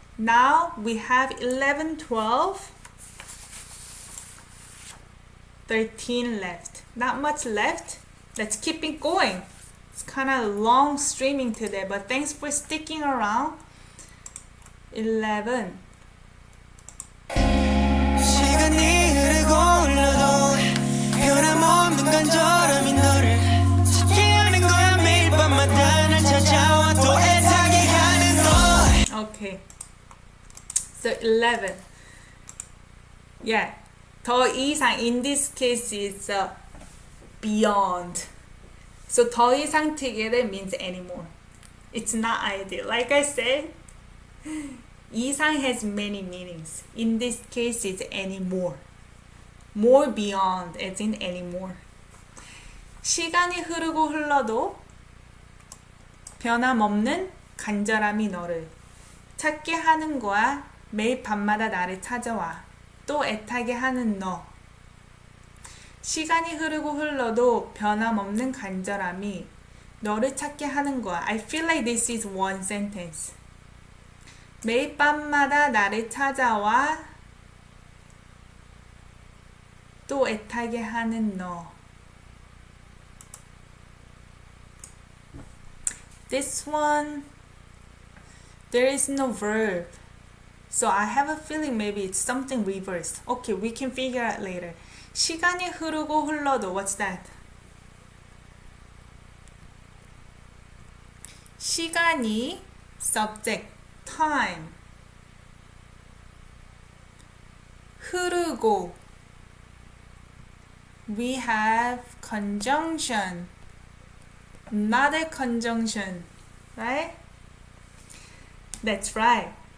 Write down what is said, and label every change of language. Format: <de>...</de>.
<en>Now we have 11, 12, 13 left. Not much left. Let's keep it going. It's kind of long streaming today, but thanks for sticking around. 11.</en> <ko>시간이 흐르고 흘러도 변함없는 간절함이 너를 찾게 하는 거야 매일 밤마다 날 찾아와 또 애타게 하는 너</ko> <en>Okay. So 11. Yeah. 더 이상 in this case is beyond. So 더 이상 together means anymore. It's not ideal. Like I said, 이상 has many meanings. In this case, it's anymore. More beyond, as in anymore.</en> <ko>시간이 흐르고 흘러도 변함없는 간절함이 너를 찾게 하는 거야. 매일 밤마다 나를 찾아와. 또 애타게 하는 너. 시간이 흐르고 흘러도 변함없는 간절함이 너를 찾게 하는 거야.</ko> <en>I feel like this is one sentence.</en> <ko>매일 밤마다 나를 찾아와 또 애타게 하는 너.</ko> <en>This one, there is no verb. So I have a feeling maybe it's something reversed. Okay, we can figure out later.</en> <ko>시간이 흐르고 흘러도,</ko> <en>what's that? 시간이, subject, time. 흐르고, we have conjunction, not a conjunction, right? That's right.</en>